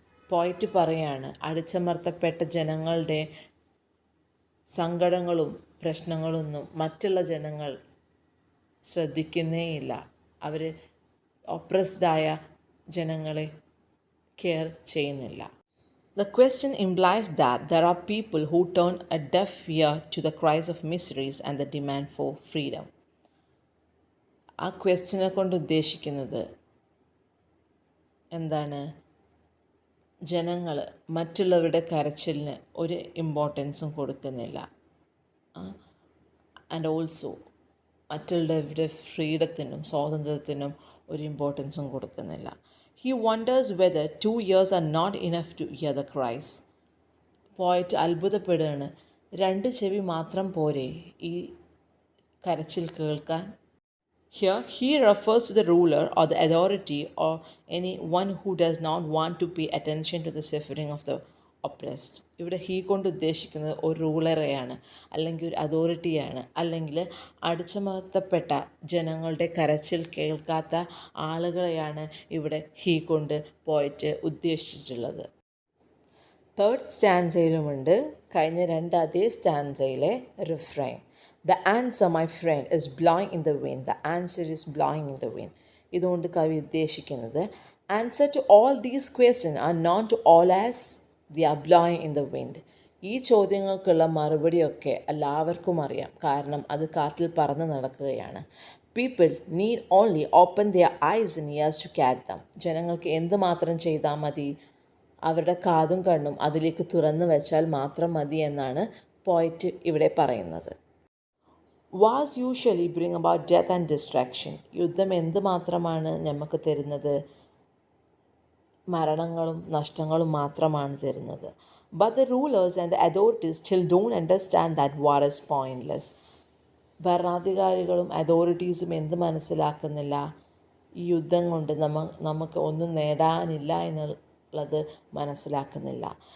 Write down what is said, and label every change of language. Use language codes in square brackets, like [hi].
[ml] പോയിറ്റ് പറയാണ്, അടിച്ചമർത്തപ്പെട്ട ജനങ്ങളുടെ സങ്കടങ്ങളും പ്രശ്നങ്ങളൊന്നും മറ്റുള്ള ജനങ്ങൾ ശ്രദ്ധിക്കുന്നേയില്ല. അവർ ഒപ്രസ്ഡായ ജനങ്ങളെ കെയർ ചെയ്യുന്നില്ല. [en] The question implies that there are people who turn a deaf ear to the cries of miseries and the demand for freedom. [ml] ആ ക്വസ്റ്റ്യനെ കൊണ്ട് ഉദ്ദേശിക്കുന്നത് എന്താണ്? ജനങ്ങൾ മറ്റുള്ളവരുടെ കരച്ചിലിന് ഒരു ഇമ്പോർട്ടൻസും കൊടുക്കുന്നില്ല. [en] and also [ml] മറ്റുള്ളവരുടെ ഫ്രീഡത്തിനും സ്വാതന്ത്ര്യത്തിനും ഒരു ഇമ്പോർട്ടൻസും കൊടുക്കുന്നില്ല. [en] He wonders whether 2 years are not enough to hear the cries. [ml] പോയിറ്റ് അത്ഭുതപ്പെടുകയാണ്, 2 ചെവി മാത്രം പോരെ ഈ കരച്ചിൽ കേൾക്കാൻ? [en] Here he refers to the ruler or the authority or anyone who does not want to pay attention to the suffering of the oppressed. [ml] ഇവിടെ he കൊണ്ട് ഉദ്ദേശിക്കുന്നത് ഒരു റൂളറെയാണ്, അല്ലെങ്കിൽ ഒരു അതോറിറ്റിയാണ്, അല്ലെങ്കിൽ അടിച്ചമർത്തപ്പെട്ട ജനങ്ങളുടെ കരച്ചിൽ കേൾക്കാത്ത ആളുകളെയാണ് ഇവിടെ ഹീ കൊണ്ട് പോയിട്ട് ഉദ്ദേശിച്ചിട്ടുള്ളത്. തേർഡ് സ്റ്റാൻസയിലുമുണ്ട് കഴിഞ്ഞ 2 അതേ സ്റ്റാൻസയിലെ refrain. [en] The answer, my friend, is blowing in the wind. The answer is blowing in the wind. [ml] ഇതുകൊണ്ട് കവി ഉദ്ദേശിക്കുന്നത്, [en] answer to all these questions are known to all as they are blowing in the wind. [ml] ഈ ചോദ്യങ്ങൾക്കുള്ള മറുപടിയൊക്കെ എല്ലാവർക്കും അറിയാം, കാരണം അത് കാറ്റിൽ പറന്ന് നടക്കുകയാണ്. [en] People need only open their eyes and ears to catch them. [ml] ജനങ്ങൾക്ക് എന്തുമാത്രം ചെയ്താൽ മതി? അവരുടെ കാതും കണ്ണും അതിലേക്ക് തുറന്നു വെച്ചാൽ മാത്രം മതി എന്നാണ് പോയിറ്റ് ഇവിടെ പറയുന്നത്. [en] Wars usually bring about death and destruction. [ml] യുദ്ധം എന്ത് മാത്രമാണ് നമുക്ക് തരുന്നത്? മരണങ്ങളും നഷ്ടങ്ങളും മാത്രമാണ് തരുന്നത്. [en] But the rulers and the authorities still don't understand that war is pointless. [ml] ഭരണാധികാരികളും അതോറിറ്റീസും എന്ത് മനസ്സിലാക്കുന്നില്ല? ഈ യുദ്ധം കൊണ്ട് നമുക്ക് ഒന്നും നേടാനില്ല എന്നുള്ളത് മനസ്സിലാക്കുന്നില്ല.